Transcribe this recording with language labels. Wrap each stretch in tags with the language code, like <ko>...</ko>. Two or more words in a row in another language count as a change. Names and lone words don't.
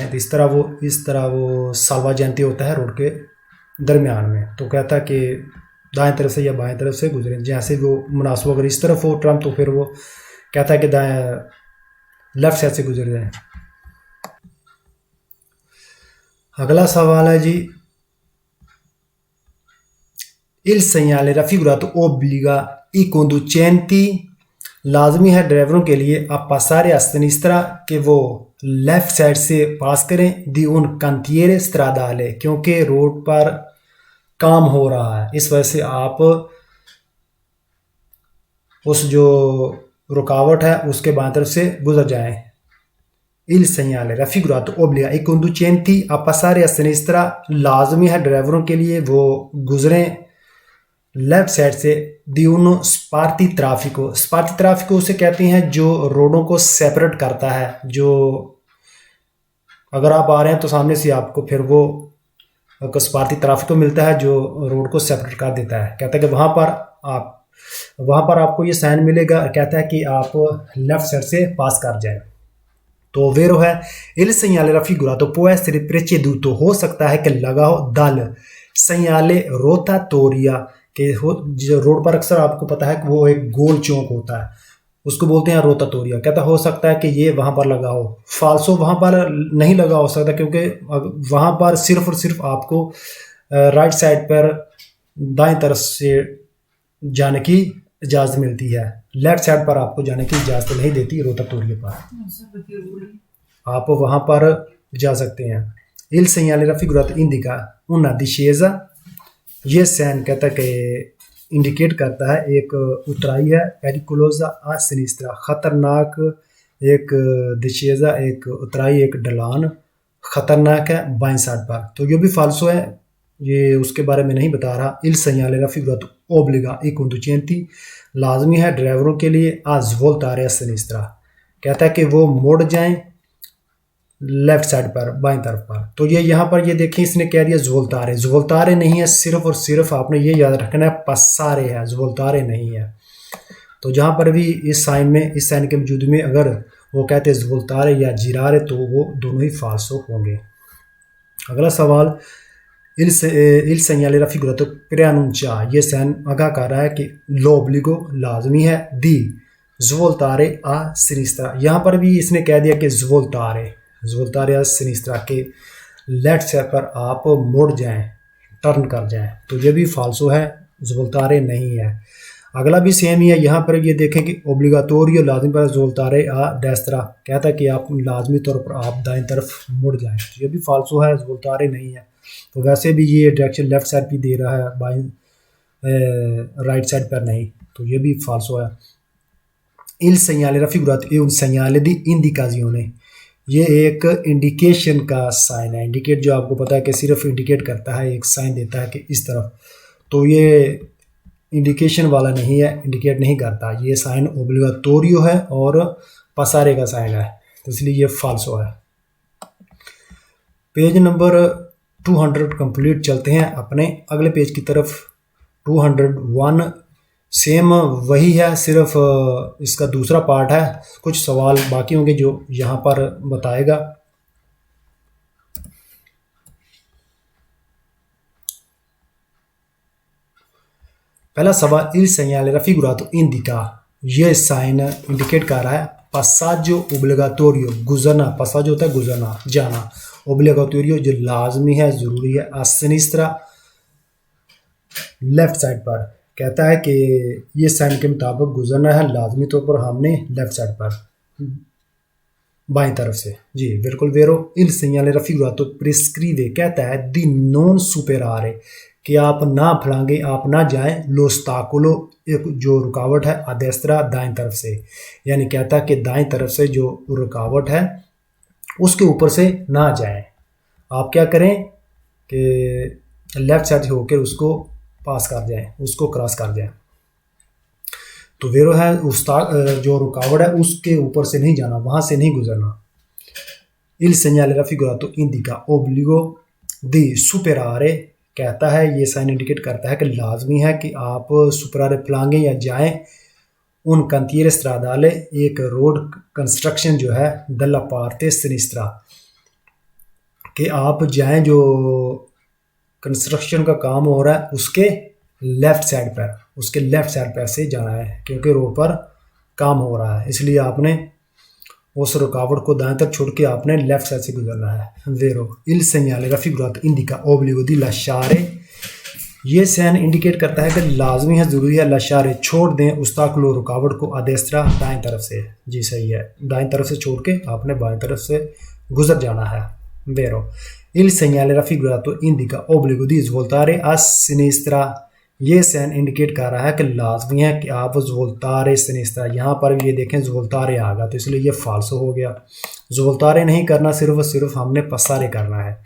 <ur>تو اس طرح وہ سالواجینٹے ہوتا ہے روڈ کے درمیان میں. تو کہتا ہے کہ دائیں طرف سے یا بائیں طرف سے گزریں، جیسے وہ مناسب اگر اس طرف ہو ٹرم تو پھر وہ کہتا ہے کہ دائیں</ur> <en>left side</en> <ur>سے گزر جائیں. اگلا سوال ہے جی,</ur> <it>il segnale raffigurato obbliga i conducenti,</it> <ur>لازمی ہے ڈرائیوروں کے لیے آپ</ur> <it>passare a sinistra</it> <ur>کہ وہ</ur> <en>left side</en> <ur>سے پاس کریں</ur> <it>di un cantiere stradale,</it> <ur>کیونکہ روڈ پر کام ہو رہا ہے، اس وجہ سے آپ اس جو رکاوٹ ہے اس کے بائیں طرف سے گزر جائیں.</ur> <it>il segnale raffigurato obbliga i conducenti a passare a sinistra,</it> <ur>لازمی ہے ڈرائیوروں کے لیے وہ گزریں</ur> <en>left side</en> <ur>سے</ur> <it>di un spartitraffico</it> <ur>اسے کہتے ہیں جو روڈوں کو سیپریٹ کرتا ہے. جو اگر آپ آ رہے ہیں تو سامنے سے آپ کو پھر وہ سپارٹی ٹرافیکو ملتا ہے جو روڈ کو سیپریٹ کر دیتا ہے. کہتا ہے کہ وہاں پر آپ کو یہ سائن ملے گا، کہتا ہے کہ آپ</ur> <en>left side</en> <ur>سے پاس کر جائیں. تو ویرو ہے</ur> <it>il segnale raffigurato può essere preceduto,</it> <ur>ہو سکتا ہے کہ لگا ہو</ur> <it>dal segnale rotatoria,</it> <ur>کہ جو روڈ پر اکثر آپ کو پتا ہے کہ وہ ایک گول چوک ہوتا ہے، اس کو بولتے ہیں روٹاٹوریا. کہتا ہو سکتا ہے کہ یہ وہاں پر لگا ہو۔ فالسو وہاں پر نہیں لگا ہو سکتا، کیونکہ وہاں پر صرف اور صرف آپ کو</ur> <en>right side</en> <ur>پر دائیں طرف سے جانے کی اجازت ملتی ہے,</ur> <en>left side</en> <ur>پر آپ کو جانے کی اجازت نہیں دیتی. روٹاٹوریا پر آپ وہاں پر جا سکتے ہیں.</ur> <it>il segnale raffigurato indica una discesa,</it> <ur>یہ سائن کہتا ہے کہ انڈیکیٹ کرتا ہے ایک اترائی ہے,</ur> <it>pericolosa a sinistra,</it> <ur>خطرناک ایک دیشیزا، ایک اترائی، ایک ڈھلان خطرناک ہے بائیں سائیڈ پر. تو یہ بھی فالسو ہے، یہ اس کے بارے میں نہیں بتا رہا.</ur> <it>il segnale raffigurato obbliga i conducenti,</it> <ur>لازمی ہے ڈرائیوروں کے لیے</ur> <it>a svoltare a sinistra,</it> <ur>کہتا ہے کہ وہ مڑ جائیں</ur> <en>left side</en> <ur>پر بائیں طرف پر. تو یہ یہاں پر یہ دیکھیں، اس نے کہہ دیا زوولتارے نہیں ہے، صرف اور صرف آپ نے یہ یاد رکھنا ہے پسارے ہے، زوولتارے نہیں ہے. تو جہاں پر بھی اس سائن کے وجود میں اگر وہ کہتے ہیں زوولتارے یا جیرارے تو وہ دونوں ہی فالسو ہوں گے. اگلا سوال,</ur> <it>il segnale raffigurato preannuncia,</it> <ur>یہ سائن آگاہ کر رہا ہے کہ l'obbligo لازمی ہے</ur> <it>di svoltare a sinistra,</it> <ur>یہاں پر بھی اس نے کہہ دیا کہ</ur> <it>svoltare a sinistra</it> <ur>کے</ur> <en>left side</en> <ur>پر آپ مڑ جائیں، ٹرن کر جائیں. تو یہ بھی فالسو ہے، زوولتارے نہیں ہے۔ اگلا بھی سیم ہی ہے، یہاں پر یہ دیکھیں کہ اوبلیگاٹوریو لازمی پر</ur> <it>svoltare a destra,</it> <ur>کہتا ہے کہ آپ لازمی طور پر آپ دائیں طرف مڑ جائیں. تو یہ بھی فالسو ہے، زوولتارے نہیں ہے۔ تو ویسے بھی یہ ڈائریکشن</ur> <en>left side</en> <ur>بھی دے رہا ہے، بائیں</ur> <en>right side</en> <ur>پر نہیں، تو یہ بھی فالسو ہے.</ur> <it>il segnale raffigurato è un segnale di indicazione,</it> <ur>یہ ایک انڈیکیشن کا سائن ہے. انڈیکیٹ جو آپ کو پتا ہے کہ صرف انڈیکیٹ کرتا ہے، ایک سائن دیتا ہے کہ اس طرف، تو یہ انڈیکیشن والا نہیں ہے، انڈیکیٹ نہیں کرتا. یہ سائن اوبلیگاٹوریو ہے اور پسارے کا سائن ہے، تو اس لیے یہ فالسو ہے.</ur> <en>page number 200 complete,</en> <ur>چلتے ہیں اپنے اگلے پیج کی طرف. 201 سیم وہی ہے، صرف اس کا دوسرا پارٹ ہے. کچھ سوال باقی ہوں گے جو یہاں پر بتائے گا. پہلا سوال,</ur> <it>il segnale raffigurato indica,</it> <ur>یہ سائن انڈیکیٹ کر رہا ہے</ur> <it>passaggio obbligatorio,</it> <ur>گزرنا. passaggio ہوتا ہے گزرنا، جانا۔ obbligatorio جو لازمی ہے، ضروری ہے.</ur> <it>a sinistra</it> <en>left side</en> <ur>پر، کہتا ہے کہ یہ سائن کے مطابق گزرنا ہے، لازمی طور پر ہم نے</ur> <en>left side</en> <ur>پر۔ بائیں طرف سے. جی بالکل</ur> <it>vero il segnale raffigurato prescrive</it> <ur>کہتا ہے</ur> <it>di non superare</it> <ur>کہ آپ نہ پھلانگیں، آپ نہ جائیں,</ur> <it>lo ostacolo</it> <ur>ایک جو رکاوٹ ہے ادیسترا دائیں طرف سے، یعنی کہتا ہے کہ دائیں طرف سے جو رکاوٹ ہے اس کے اوپر سے نہ جائیں، آپ کیا کریں کہ</ur> <en>left side</en> <ur>سے ہو کر اس کو پاس کر جائیں، اس کو کراس کر جائیں. تو ویرو ہے جو رکاوٹ ہے اس کے اوپر سے نہیں جانا، وہاں سے نہیں گزرنا.</ur> <it>Il segnale raffigurato indica obbligo di superare</it> <ur>کہتا ہے، یہ سائن انڈیکیٹ کرتا ہے کہ لازمی ہے کہ آپ سوپرارے پھلانگیں یا جائیں</ur> <it>un cantiere stradale,</it> <ur>ایک</ur> <en>road construction</en> <ur>جو ہے</ur> <it>dalla parte sinistra,</it> <ur>کہ آپ جائیں جو کنسٹرکشن کا کام ہو رہا ہے اس کے</ur> <en>left side</en> <ur>پر، اس کے</ur> <en>left side</en> <ur>پر سے جانا ہے، کیونکہ روڈ پر کام ہو رہا ہے، اس لیے آپ نے اس رکاوٹ کو دائیں طرف چھوڑ کے آپ نے</ur> <en>left side</en> <ur>سے گزرنا ہے.</ur> <it>वेरो il segnale raffigurato indica obbligo di lasciare,</it> <ur>یہ سائن انڈیکیٹ کرتا ہے کہ لازمی ہے، ضروری ہے، لشارے چھوڑ دیں استاکولو رکاوٹ کو ادیسترا دائیں طرف سے. جی صحیح ہے، دائیں طرف سے چھوڑ کے آپ نے بائیں طرف سے گزر جانا ہے.</ur> <it>वेरो il segnale raffigurato indica obbligo di svoltare a sinistra,</it> <ur>یہ سائن انڈیکیٹ کر رہا ہے کہ لازمی ہے کہ آپ</ur> <it>svoltare sinistra,</it> <ur>یہاں پر بھی یہ دیکھیں زولتارے آ گیا تو اس لیے یہ فالسو ہو گیا، زولتارے نہیں کرنا، صرف ہم نے پسارے کرنا ہے.</ur>